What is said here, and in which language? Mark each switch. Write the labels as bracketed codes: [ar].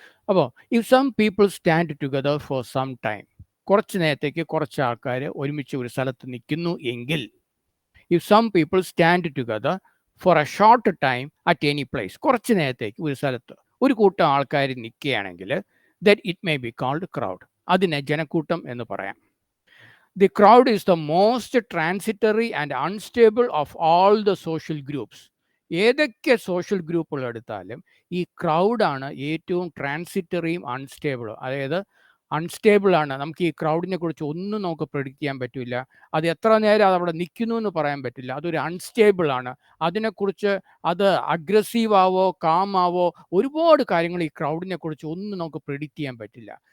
[en] അപ്പോൾ if some people stand together for some time, [ml] കുറച്ച് നേരത്തേക്ക് കുറച്ച് ആൾക്കാർ ഒരുമിച്ച് ഒരു സ്ഥലത്ത് നിൽക്കുന്നു എങ്കിൽ, [en] if some people stand together for a short time at any place, [ml] കുറച്ച് നേരത്തേക്ക് ഒരു സ്ഥലത്ത് ഒരു കൂട്ടം ആൾക്കാർ നിൽക്കുകയാണെങ്കിൽ, [en] That it may be called crowd. [ml] അതിനെ ജനക്കൂട്ടം എന്ന് പറയാം. [en] The crowd is the most transitory and unstable of all the social groups. [ml] ഏതൊക്കെ സോഷ്യൽ ഗ്രൂപ്പുകൾ എടുത്താലും ഈ ക്രൗഡാണ് ഏറ്റവും ട്രാൻസിറ്ററിയും അൺസ്റ്റേബിളും. അതായത് അൺസ്റ്റേബിളാണ്. നമുക്ക് ഈ ക്രൗഡിനെ കുറിച്ച് ഒന്നും നമുക്ക് പ്രെഡിക്റ്റ് ചെയ്യാൻ പറ്റില്ല. അത് എത്ര നേരം അത് അവിടെ നിൽക്കുന്നു എന്ന് പറയാൻ പറ്റില്ല. അതൊരു അൺസ്റ്റേബിളാണ്. അതിനെക്കുറിച്ച് അത് അഗ്രസീവ് ആവോ കാം ആവോ ഒരുപാട് കാര്യങ്ങൾ ഈ ക്രൗഡിനെ കുറിച്ച് ഒന്നും നമുക്ക് പ്രെഡിക്റ്റ് ചെയ്യാൻ പറ്റില്ല.